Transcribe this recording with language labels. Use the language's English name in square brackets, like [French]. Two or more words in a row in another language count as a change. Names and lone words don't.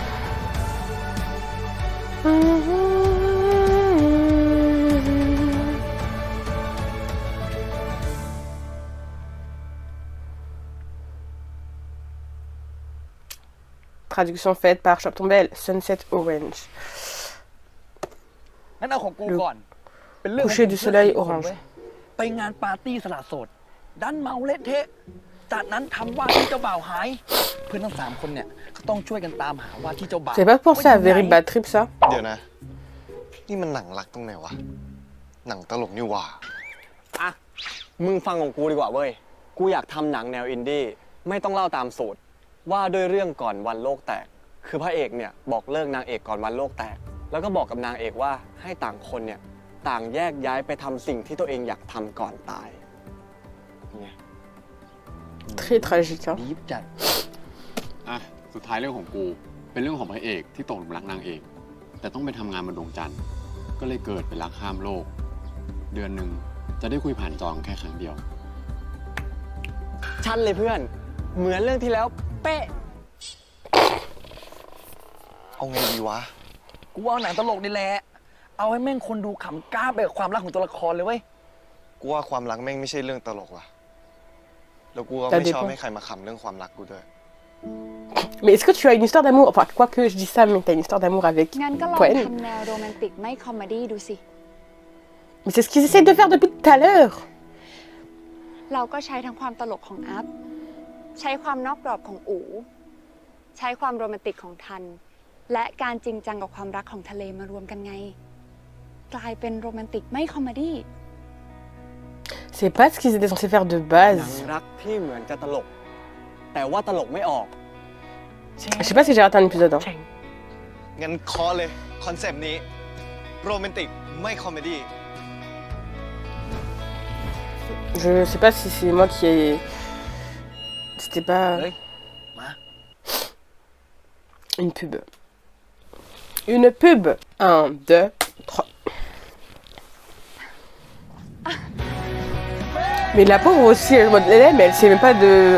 [French] Traduction faite par Shop Tombelle, Sunset Orange. [Thai] งั้นเอาของกูก่อนเป็นเรื่อง [French] Coucher du soleil orange. [Thai] ไปงานปาร์ตี้สละโสดดันเมาเละเทะจากนั้นทำว่าที่เจ้าบ่าวหายเพื่อนทั้ง3คนเนี่ยเขาต้องช่วยกันตามหาว่าที่เจ้าบ่าว [French] J'ai pas pensé à Very Bad Trip ça. [Thai] เดี๋ยวนะนี่มันหนังรักตรงไหนวะหนังตลกนี่หว่า อ่ะมึงฟังของกูดีกว่าเว้ยกูอยากทำหนังแนวอินดี้ไม่ต้องเล่าตามสูตรว่าด้วยเรื่องก่อนวันโลกแตกคือพระเอกเนี่ยบอกเลิกนางเอกก่อนวันโลกแตกแล้วก็บอกกับนางเอกว่าให้ต่างคนเนี่ยต่างแยกย้ายไปทำสิ่งที่ตัวเองอยากทำก่อนตายเนี่ย [French] Très tragique. Hein. [Thai] ดีฟจัด อ่ะสุดท้ายเรื่องของกูเป็นเรื่องของพระเอกที่ตกหลุมรักนางเอกแต่ต้องไปทำงานบนดวงจันทร์ก็เลยเกิดเป็นรักข้ามโลกเดือนหนึ่งจะได้คุยผ่านจองแค่ครั้งเดียว ชันเลยเพื่อนเหมือนเรื่องที่แล้วเป๊ะ เอาไงดีวะ กูว่าหนังตลกนี่แหละเอาให้แม่งคนดูขำกล้าไปกับความรักของตัวละครเลยเว้ย กูว่าความรักแม่งไม่ใช่เรื่องตลกว่ะแล้วกูก็ แต่ ไม่ เด็ก ชอบให้ใครมาขำเรื่องความรักกูด้วย [French] Mais est-ce que tu as une histoire d'amour? Enfin, quoi que je dis ça, mais t'as une histoire d'amour avec งั้นก็ลอง Poen. [Thai] ทำแนวโรแมนติกไม่คอมเมดี้ดูสิ [French] Mais c'est ce qu'ils essaient de faire depuis tout à l'heure. [Thai] เราก็ใช้ทั้งความตลกของอัพ ใช้ความนอกกรอบของอูใช้ความโรแมนติกของทัน และการจริงจังกับความรักของทะเลมารวมกันไง กลายเป็นโรแมนติกไม่คอมเมดี้ [French] C'est pas ce qu'ils étaient censés faire de [Thai] หนัง [French] base. [Thai] รักที่เหมือนจะตลก แต่ว่าตลกไม่ออก [French] Je sais pas si j'ai raté un épisode. Hein. [Thai] งั้นเคาะเลย คอนเซปต์นี้ โรแมนติกไม่คอมเมดี้ [French] Je sais pas si c'est moi qui ai. C'était pas [Thai] เฮ้ย มา [French] une pub. Une pub. 1, 2, 3. Mais la pauvre aussi, elle, est en mode, elle aime, mais elle sait même pas de.